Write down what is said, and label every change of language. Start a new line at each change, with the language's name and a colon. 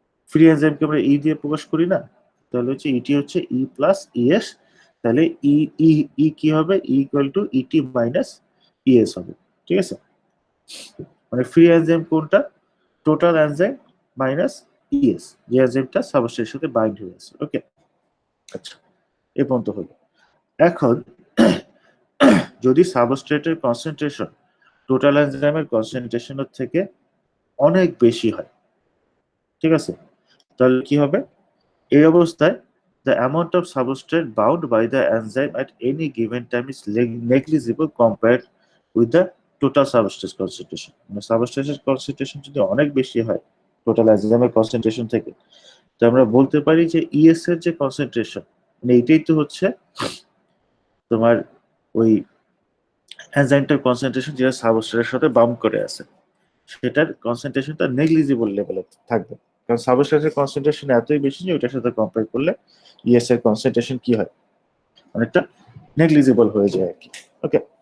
Bangla: Free এনজাইমকে আমরা ই দিয়ে প্রকাশ করি না, তাহলে হচ্ছে ইটি হচ্ছে ই প্লাস ইএস, তাহলে ই ই ই কি হবে, E equal to ET minus ES হবে, ঠিক আছে। মানে ফ্রি এনজাইম কোনটা, টোটাল এনজাইম মাইনাস ইএস, যে এনজাইমটা সাবস্ট্রেটের সাথে বাইন্ড হয়ে আছে, ওকে। আচ্ছা, এ পর্যন্ত হলো। এখন যদি সাবস্ট্রেটের কনসেন্ট্রেশন টোটাল এনজাইমের কনসেন্ট্রেশনের থেকে অনেক বেশি হয়, ঠিক আছে, তাহলে কি হবে, এই অবস্থায়
English: the amount of substrate bound by the enzyme at any given time is negligible compared with the total substrate concentration.
Bangla: মানে সাবস্ট্রেটের কনসেন্ট্রেশন যদি অনেক বেশি হয় টোটাল এনজাইমের কনসেন্ট্রেশন থেকে, তো আমরা বলতে পারি যে ইএস এর যে কনসেন্ট্রেশন, মানে এইটাই তো হচ্ছে তোমার ওই এনজাইমটার কনসেন্ট্রেশন যেটা সাবস্ট্রেটের সাথে বাউন্ড করে আছে, সেটার কনসেন্ট্রেশনটা নেগলিজিবল লেভেলে থাকবে, কারণ সাবস্ট্রেটের কনসেন্ট্রেশন এতই বেশি যে ওইটার সাথে কম্পেয়ার করলে ইএস এর কনসেন্ট্রেশন কি হয়, অনেকটা নেগলিজিবল হয়ে যায় আর কি, ওকে।